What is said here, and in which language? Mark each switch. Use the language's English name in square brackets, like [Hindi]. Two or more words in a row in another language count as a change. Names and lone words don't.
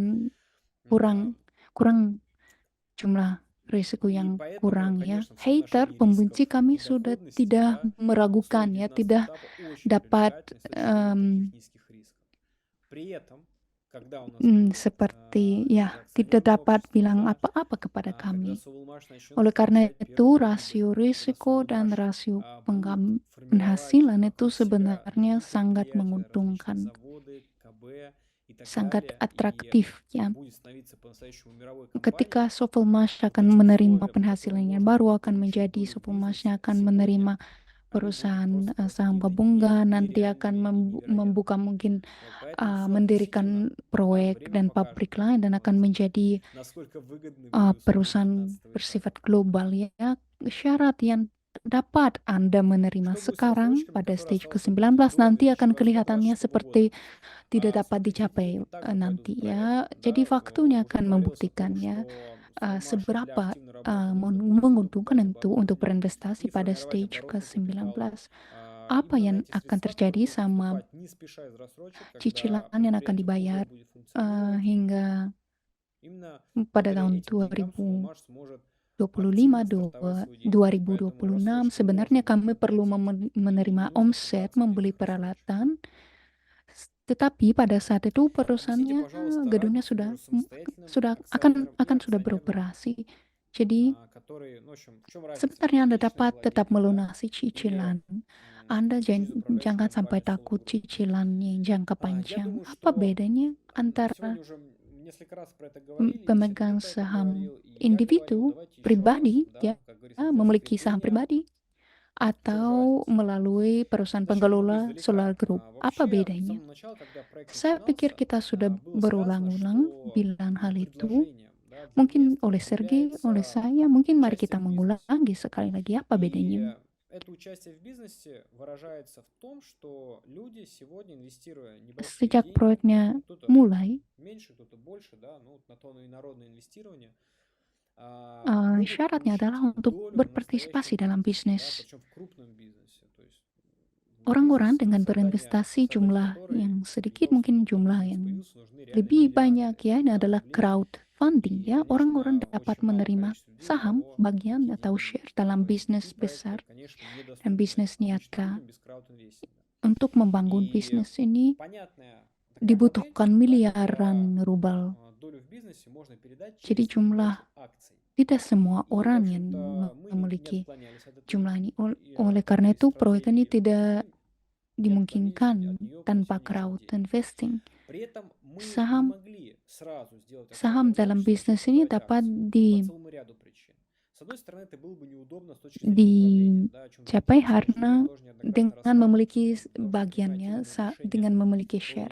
[Indonesian] yang kurang jumlah risiko [Russian] И [Indonesian] yang [Russian] поэтому, [Indonesian] kurang ya. [Russian] конечно, в [Indonesian] Hater, [Russian] соотношении [Indonesian] pembenci [Russian] рисков [Indonesian] kami [Russian] и [Indonesian] sudah [Russian] доходности, [Indonesian] tidak [Russian] да, [Indonesian] meragukan [Russian] условия [Indonesian] ya, [Russian] 19 [Indonesian] tidak [Russian] этапа очень [Indonesian] dapat [Russian] привлекательны с точки зрения таких низких рисков. При этом, когда у нас будет [Indonesian] seperti ya [Russian] уже [Indonesian] tidak [Russian] акционерное [Indonesian] dapat [Russian] общество, [Indonesian] bilang [Russian] да, [Indonesian] apa-apa kepada [Russian] когда [Indonesian] kami. [Russian] Соволмаш начнет [Indonesian] Oleh karena [Russian] получать [Indonesian] itu [Russian] первые [Indonesian] rasio [Russian] прибыли, когда [Indonesian] risiko dan [Russian] Соволмаш [Indonesian] rasio [Russian] будет формировать [Indonesian] penghasilan itu [Russian] вокруг себя [Indonesian] sebenarnya [Russian] другие [Indonesian] sangat [Russian] предприятия, различные [Indonesian] menguntungkan, [Russian] заводы, КБ и так [Indonesian] sangat [Russian] далее, и [Indonesian] atraktif ya. [Russian] будет становиться по-настоящему мировой компанией, [Indonesian] Ketika Sovelmash [Russian] вот [Indonesian] akan [Russian] эти [Indonesian] menerima [Russian] условия, по [Indonesian] penghasilan [Russian] которым [Indonesian] yang [Russian] можно [Indonesian] baru, [Russian] будет [Indonesian] akan [Russian] получить [Indonesian] menjadi [Russian] долю в [Indonesian] Sovelmashnya [Russian] бизнесе [Indonesian] akan [Russian] сегодня, [Indonesian] menerima [Russian] они будут [Indonesian] perusahaan [Russian] просто [Indonesian] saham [Russian] какими-то [Indonesian] gabungan, nanti akan [Russian] нереальными и невероятными. [Indonesian] membuka mungkin [Russian] Вот поэтому все относительно, [Indonesian] mendirikan [Russian] да, [Indonesian] proyek [Russian] время [Indonesian] dan [Russian] покажет, [Indonesian] pabrik lain dan [Russian] вот, [Indonesian] akan menjadi [Russian] насколько выгодны были условия [Indonesian] perusahaan [Russian] 19 этапа. [Indonesian] bersifat global ya. Syarat yang dapat Anda menerima [Russian] Что будет с [Indonesian] sekarang [Russian] рассрочками, [Indonesian] pada [Russian] которые [Indonesian] stage [Russian] осталось выплатить [Indonesian] ke-19 [Russian] до [Indonesian] nanti akan [Russian] 2026 [Indonesian] kelihatannya seperti [Russian] года? [Indonesian] tidak dapat [Russian] Смотрите, [Indonesian] dicapai [Russian] деньги также пойдут [Indonesian] nanti [Russian] в проект, [Indonesian] ya. Jadi [Russian] да, [Indonesian] waktunya [Russian] уже [Indonesian] akan [Russian] говорилось о [Indonesian] membuktikan [Russian] том, [Indonesian] ya [Russian] что Соволмаш для [Indonesian] seberapa [Russian] активной работы нужно будет [Indonesian] menguntungkan [Russian] закупать [Indonesian] itu untuk [Russian] оборудование [Indonesian] berinvestasi [Russian] и [Indonesian] pada [Russian] формировать [Indonesian] stage [Russian] оборотный [Indonesian] ke-19. [Russian] капитал. [Indonesian] Apa [Russian] Именно на [Indonesian] yang [Russian] эти [Indonesian] akan [Russian] средства, которые [Indonesian] terjadi [Russian] будут [Indonesian] sama [Russian] поступать не спеша из рассрочек, когда [Indonesian] cicilan yang akan [Russian] предприятие уже [Indonesian] dibayar [Russian] будет функционировать, [Indonesian] hingga [Russian] именно [Indonesian] pada [Russian] благодаря [Indonesian] tahun [Russian] этим деньгам [Indonesian] 2025 [Russian] Соволмаш сможет активно стартовать свою деятельность. Поэтому [Indonesian] 2026 [Russian] рассрочки [Indonesian] sebenarnya [Russian] можно будет [Indonesian] kami perlu [Russian] выплатить, и не [Indonesian] menerima [Russian] нужно [Indonesian] omset, [Russian] пугаться [Indonesian] membeli [Russian] никаких рассрочек. [Indonesian] peralatan, tetapi pada saat itu [Russian] Объясните, [Indonesian] perusahaannya [Russian] пожалуйста, [Indonesian] gedungnya [Russian] разницу между самостоятельным [Indonesian] akan [Russian] акционером и [Indonesian] sudah [Russian] акционером, [Indonesian] beroperasi. Jadi [Russian] который, ну, в общем, в чем разница? [Indonesian] sebenarnya Anda [Russian] Личный [Indonesian] dapat tetap [Russian] владелец, да? [Indonesian] melunasi [Russian] Или [Indonesian] cicilan. Anda [Russian] через управляющую [Indonesian] jangan sampai [Russian] компанию [Indonesian] takut [Russian] Совгрупп? [Indonesian] cicilannya jangka [Russian] Я [Indonesian] panjang. [Russian] думаю, [Indonesian] Apa [Russian] что [Indonesian] bedanya [Russian] мы сегодня [Indonesian] antara [Russian] уже несколько раз про это говорили, и [Indonesian] pemegang [Russian] Сергей про это [Indonesian] saham [Russian] говорил, и я говорил. [Indonesian] individu [Russian] Давайте еще раз, [Indonesian] pribadi [Russian] да, [Indonesian] ya [Russian] как говорится, для [Indonesian] memiliki saham [Russian] закрепления. [Indonesian] pribadi [Russian] В чем же [Indonesian] atau [Russian] разница? [Indonesian] melalui perusahaan [Russian] Начнем мы [Indonesian] pengelola [Russian] издалека. [Indonesian] Solar Group. Apa [Russian] Вообще, с [Indonesian] bedanya? [Russian] самого начала, когда проект [Indonesian] Saya pikir [Russian] начинался, [Indonesian] kita sudah [Russian] было сказано, [Indonesian] berulang-ulang [Russian] что [Indonesian] bilang hal itu. [Russian] предложением, да, для [Indonesian] Mungkin [Russian] инвесторов [Indonesian] oleh Sergey, oleh [Russian] является [Indonesian] saya, mungkin mari [Russian] участие [Indonesian] kita [Russian] в бизнесе. [Indonesian] mengulang lagi sekali lagi apa bedanya. [Russian] И это участие в бизнесе выражается в том, что люди сегодня, инвестируя небольшие [Indonesian] Sejak [Russian] деньги, [Indonesian] proyeknya [Russian] кто-то [Indonesian] mulai, [Russian] меньше, кто-то больше, да, ну, на то инородное инвестирование, могут [Indonesian] syaratnya [Russian] получить [Indonesian] adalah untuk [Russian] долю в [Indonesian] berpartisipasi [Russian] настоящем [Indonesian] dalam [Russian] бизнесе, да, [Indonesian] bisnis. [Russian] причем в крупном бизнесе. То есть [Indonesian] orang-orang [Russian] бизнес [Indonesian] dengan [Russian] создания, [Indonesian] berinvestasi [Russian] создать [Indonesian] jumlah [Russian] который [Indonesian] yang sedikit, [Russian] для того, [Indonesian] mungkin [Russian] чтобы [Indonesian] jumlah [Russian] бизнес [Indonesian] yang [Russian] появился, нужны реально [Indonesian] lebih banyak [Russian] миллиарды [Indonesian] ya. Ini adalah [Russian] рублей. [Indonesian] crowdfunding [Russian] И, [Indonesian] ya. Orang-orang [Russian] конечно, [Indonesian] dapat [Russian] очень малое [Indonesian] menerima [Russian] количество людей [Indonesian] saham, [Russian] того [Indonesian] bagian [Russian] эти [Indonesian] atau [Russian] деньги [Indonesian] share [Russian] видит. [Indonesian] dalam [Russian] Поэтому [Indonesian] bisnis [Russian] такие [Indonesian] besar [Russian] проекты, конечно, [Indonesian] dan [Russian] недоступны [Indonesian] bisnis [Russian] обычным [Indonesian] nyata. [Russian] людям без краудинвестинга. [Indonesian] Untuk membangun [Russian] И [Indonesian] bisnis ini [Russian] понятная такая модель, [Indonesian] dibutuhkan [Russian] да, [Indonesian] miliaran [Russian] когда [Indonesian] rubel. [Russian] долю в бизнесе можно передать [Indonesian] Jadi [Russian] через [Indonesian] jumlah [Russian] передачу акций. [Indonesian] tidak semua [Russian] И, в [Indonesian] orang yang [Russian] общем-то, мы не [Indonesian] memiliki [Russian] отклонялись от этой [Indonesian] jumlah ini. Oleh karena itu, proyek ini tidak dimungkinkan tanpa [English] crowd investing. [Russian] При этом мы не [Indonesian] Saham [Russian] могли сразу сделать [Indonesian] saham [Russian] акционерное [Indonesian] dalam [Russian] общество, [Indonesian] bisnis [Russian] начать [Indonesian] ini [Russian] продавать [Indonesian] dapat [Russian] акции по целому ряду причин. С одной стороны, это было бы неудобно с точки зрения управления, да, о чем [Indonesian] dicapai [Russian] Евгений Алексеевич [Indonesian] karena [Russian] тоже неоднократно [Indonesian] dengan [Russian] рассказывал, [Indonesian] memiliki [Russian] что для того, чтобы принимать [Indonesian] bagiannya [Russian] умные решения, [Indonesian] dengan memiliki [Russian] было [Indonesian] share.